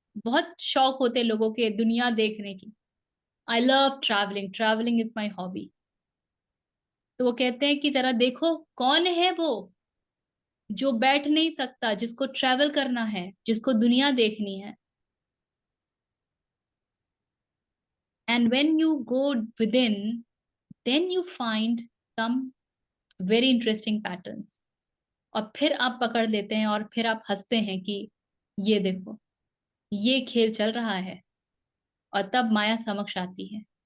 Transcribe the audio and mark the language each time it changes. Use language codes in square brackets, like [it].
[hi] बहुत शौक होते हैं लोगों के दुनिया देखने की। [en] I love travelling, travelling is my hobby. [hi] तो वो कहते हैं कि जरा देखो कौन है वो जो बैठ नहीं सकता, जिसको ट्रैवल करना है, जिसको दुनिया देखनी है। [en] And when you go within, then you find some very interesting patterns. [hi] और फिर आप पकड़ लेते हैं और फिर आप हंसते हैं कि ये देखो, ये खेल चल रहा है। और तब माया समक्ष आती है।